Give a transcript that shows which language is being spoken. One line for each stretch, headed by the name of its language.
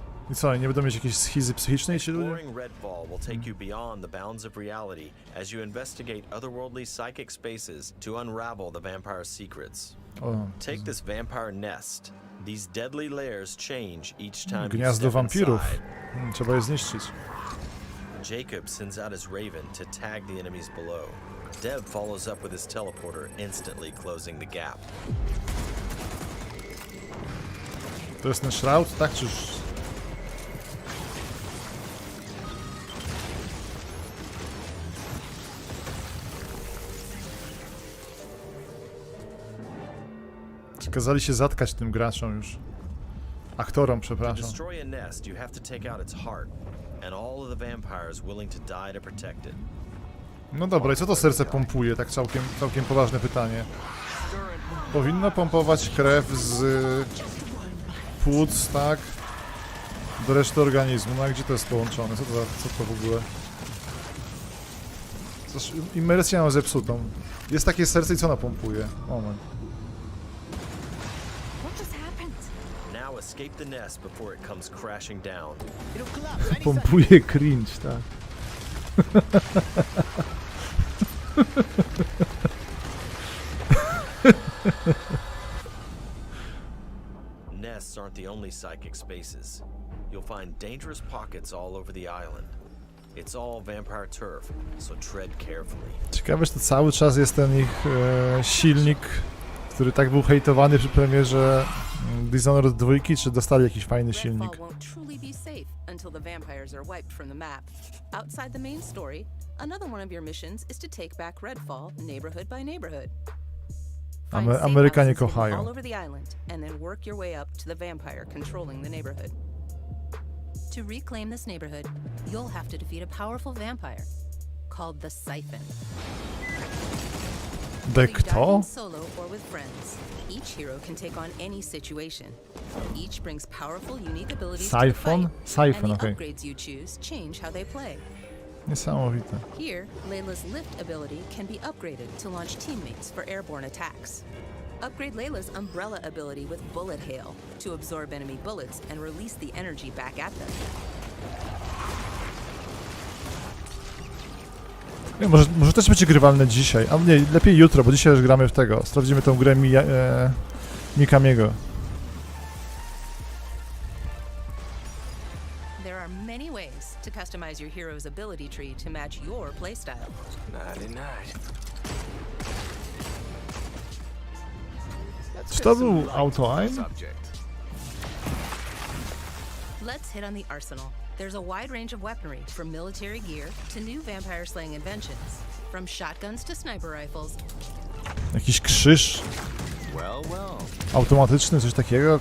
Polish: I co, nie będą mieć jakiejś schizy psychicznej ci ludzie?
English: Exploring Redfall will take you beyond the bounds of reality as you investigate otherworldly psychic spaces to unravel the vampire's secrets. Take this vampire nest. These deadly layers change each time you
Polish: Gniazdo
English: step
Polish: wampirów.
English: inside.
Polish: Trzeba je zniszczyć.
English: Jacob sends out his raven to tag the enemies below. Deb follows up with his teleporter, instantly closing the gap.
Polish: To jest ten shroud, tak? Czy już... Kazali się zatkać tym graczom już. Aktorom, przepraszam.
English: Destroy a nest, you have to take out its heart, and all of the vampires willing to die to protect it.
Polish: No dobra, i co to serce pompuje? Tak całkiem poważne pytanie. Powinno pompować krew z płuc, tak? Do reszty organizmu. No a gdzie to jest połączone? Co to w ogóle? Coś, imersję mam zepsutą. Jest takie serce i co ono pompuje? Moment.
English: Escape the nest before it comes crashing down.
Polish: Pompuje cringe, tak.
English: Nests aren't the only psychic spaces. You'll find dangerous pockets all over the island. It's all vampire turf, so tread carefully.
Polish: Ciekawe, że to cały czas jest ten ich silnik, który tak był hejtowany przy premierze Dishonored 2, czy dostali jakiś fajny silnik?
English: Redfall won't truly be safe until the vampires are wiped from the map. Outside the main story, another one of your missions is to take back Redfall neighborhood by neighborhood.
Polish: Amerykanie kochają.
English: All over the island, and then work your way up to the vampire controlling the neighborhood. To reclaim this neighborhood, you'll have to defeat a powerful vampire called the Siphon.
Polish: The kto?
English: Solo or with friends. Each hero can take on any situation. Each brings powerful, unique abilities to the fight, Siphon, and the
Polish: okej.
English: upgrades you choose change how they play.
Polish: Niesamowite.
English: Here, Layla's lift ability can be upgraded to launch teammates for airborne attacks. Upgrade Layla's umbrella ability with bullet hail to absorb enemy bullets and release the energy back at them.
Polish: Nie, może też będzie grywalne dzisiaj, a nie, lepiej jutro, bo dzisiaj już gramy w tego. Sprawdzimy tą grę Mikamiego.
English: There are many ways to customize your hero's ability tree to match your playstyle.
Polish: Czy to był auto-aim?
English: Let's hit on the arsenal. There's a wide range of weaponry, from military gear to new vampire-slaying inventions. From shotguns to sniper rifles.
Polish: Jakiś krzyż automatyczny, coś takiego?